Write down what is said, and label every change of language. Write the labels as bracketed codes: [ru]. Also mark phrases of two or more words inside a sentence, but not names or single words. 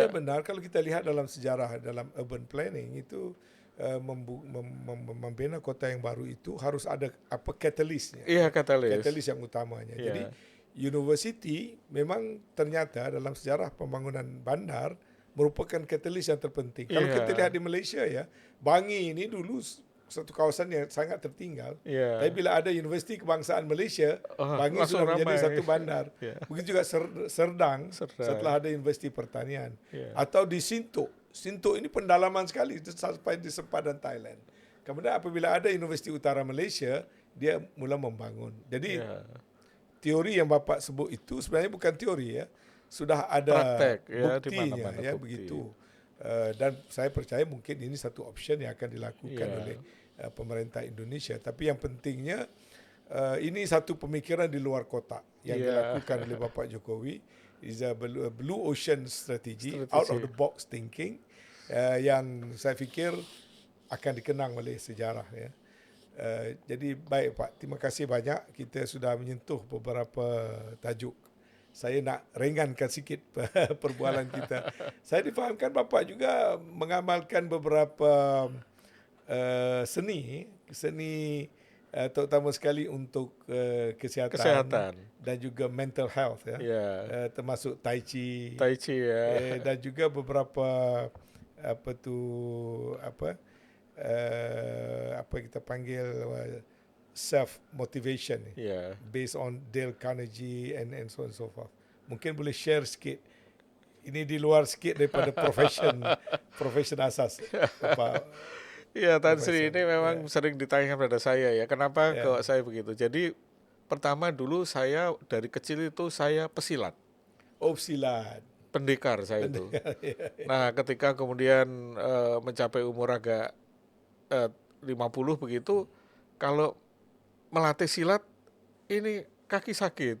[id] benar, kalau kita lihat dalam sejarah dalam [en] urban planning [id] itu membina kota yang baru itu harus ada apa katalisnya. Iya, katalis yang utamanya. Iya. Jadi university memang ternyata dalam sejarah pembangunan bandar merupakan katalis yang terpenting. [ms] Kalau kita lihat di Malaysia ya, Bangi ini dulu satu kawasan yang sangat tertinggal. Tapi bila ada Universiti Kebangsaan Malaysia, Bangi sudah menjadi satu bandar. Begitu juga Serdang setelah ada Universiti Pertanian. Atau di Sintok ini pendalaman sekali sampai di sempadan Thailand. Kemudian apabila ada Universiti Utara Malaysia, dia mula membangun. Jadi teori yang Bapak sebut itu sebenarnya bukan teori ya. [id] Sudah ada praktek, buktinya ya begitu. [ms] Dan saya percaya mungkin ini satu option yang akan dilakukan oleh pemerintah Indonesia. Tapi yang pentingnya ini satu pemikiran di luar kotak yang dilakukan oleh Bapak Jokowi. Is a blue ocean strategy, out of the box thinking, yang saya fikir akan dikenang oleh sejarah ya. Jadi baik Pak, terima kasih banyak. Kita sudah menyentuh beberapa tajuk. Saya nak ringankan sikit perbualan kita. Saya difahamkan Bapak juga mengamalkan beberapa seni terutama sekali untuk kesihatan dan juga [en] mental health [ms] ya. Termasuk Tai Chi ya. Dan juga beberapa apa kita panggil [en] self motivation based on Dale Carnegie and so on so forth. [ms] Mungkin boleh share sikit. Ini di luar sikit daripada profession asas Bapak. [id] Ya, Tan Sri ini memang sering ditanyakan pada saya ya, kenapa kok saya begitu. Jadi pertama dulu saya dari kecil itu saya pesilat. Oh, pesilat. Pendekar saya itu. Nah, ketika kemudian mencapai umur agak 50 begitu, kalau melatih silat ini kaki sakit.